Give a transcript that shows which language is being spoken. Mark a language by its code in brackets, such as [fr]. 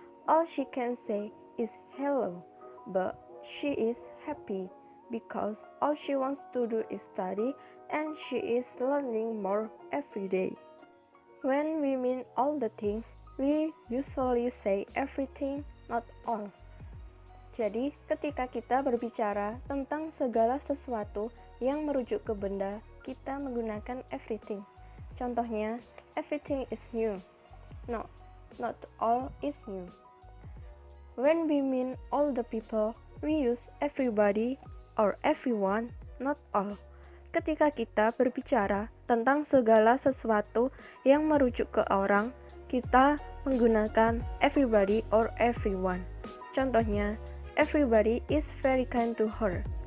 [en] All she can say is hello, but she is happy because all she wants to do is study and she is learning more every day. When we mean all the things, we usually say everything, not all. [id] Jadi, ketika kita berbicara tentang segala sesuatu yang merujuk ke benda, kita menggunakan everything. [en] Contohnya, everything is new. No, not all is new. When we mean all the people, we use everybody or everyone, not all. [id] Ketika kita berbicara tentang segala sesuatu yang merujuk ke orang, kita menggunakan everybody or everyone. [en] Contohnya, everybody is very kind to her.